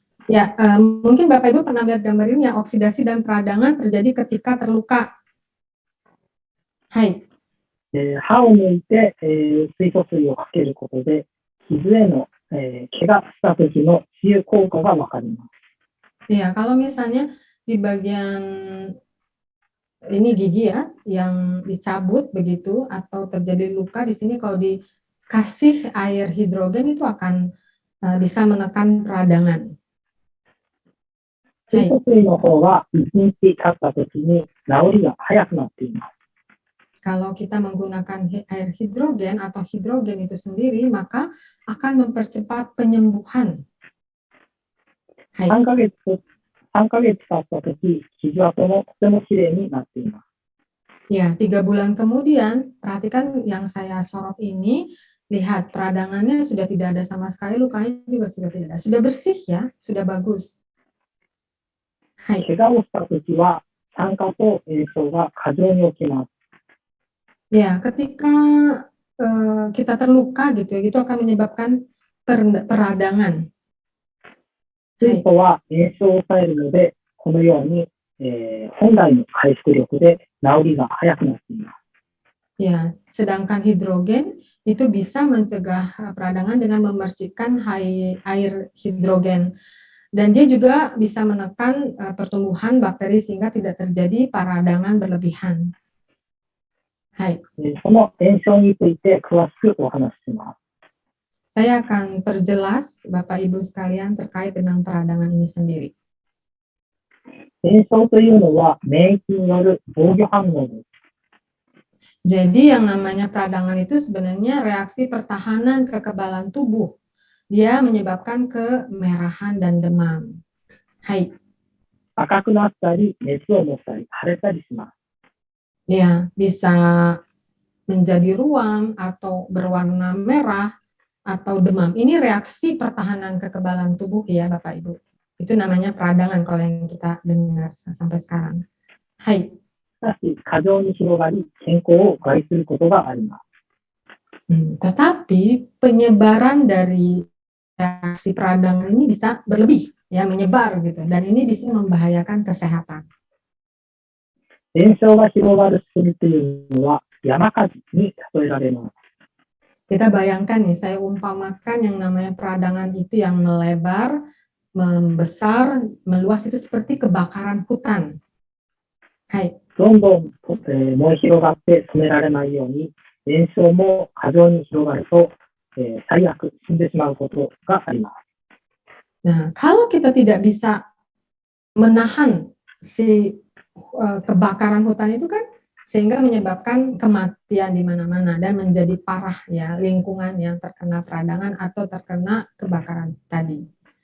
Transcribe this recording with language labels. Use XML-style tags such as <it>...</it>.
<id>Ya, mungkin Bapak Ibu pernah lihat gambar ini ya, oksidasi dan peradangan terjadi ketika terluka. Hai.</id> <ja>歯を抜いて、水素水をかけることで、傷への、怪我した時の治癒効果がわかります。</ja> <id>Ya, kalau misalnya di bagian ini gigi ya, yang dicabut begitu atau terjadi luka di sini, kalau dikasih air hidrogen itu akan bisa menekan peradangan.</id> <ja>水素水の方は1日経った時に治りが早くなっています。</ja> <id>Kalau kita menggunakan air hidrogen atau hidrogen itu sendiri, maka akan mempercepat penyembuhan.</id> <ja>3ヶ月経った時、傷跡もとてもきれいになっています。</ja> <id>Ya, 3 bulan kemudian, perhatikan yang saya sorot ini, lihat peradangannya sudah tidak ada sama sekali, lukanya juga sudah tidak ada, sudah bersih ya, sudah bagus. Hai.</id> <ja>怪我をした時は酸化と炎症が過剰に起きます。</ja> <id>Ya, ketika kita terluka gitu ya, itu akan menyebabkan peradangan.</id> <ja>水素は炎症を抑えるので、このように、本来の回復力で治りが早くなっています。</ja> <id>Ya, sedangkan hidrogen itu bisa mencegah peradangan dengan membersihkan air hidrogen. Dan dia juga bisa menekan pertumbuhan bakteri sehingga tidak terjadi peradangan berlebihan. Hai.</id> <ja>その炎症について詳しくお話しします。</ja> <id>Saya akan perjelas Bapak Ibu sekalian terkait dengan peradangan ini sendiri.</id> <ja>炎症というのは免疫による防御反応です。</ja> <id>Jadi yang namanya peradangan itu sebenarnya reaksi pertahanan kekebalan tubuh. Dia menyebabkan kemerahan dan demam. Hai.</id> <ja>赤くなったり、熱を持ったり、腫れたりします。</ja> <id>Ya, bisa menjadi ruam atau berwarna merah atau demam. Ini reaksi pertahanan kekebalan tubuh ya, Bapak Ibu. Itu namanya peradangan kalau yang kita dengar sampai sekarang. Hai.</id> <ja>しかし、過剰に広がり、健康を害することがあります。</ja> <id>Tetapi penyebaran dari reaksi peradangan ini bisa berlebih, ya menyebar gitu, dan ini bisa membahayakan kesehatan.</id> <ja>炎症が広がるするというのは山火事に例えられます。</ja> <id>Kita bayangkan nih, saya umpamakan yang namanya peradangan itu yang melebar, membesar, meluas itu seperti kebakaran hutan. Hai.</id> <ja>どんどん、燃え広がって止められないように、炎症も過剰に広がると、最悪死んでしまうことがあります。</ja> <id>Nah, kalau kita tidak bisa menahan si kebakaran hutan itu kan sehingga menyebabkan kematian di mana-mana dan menjadi parah ya lingkungan yang terkena peradangan atau terkena kebakaran tadi.</id>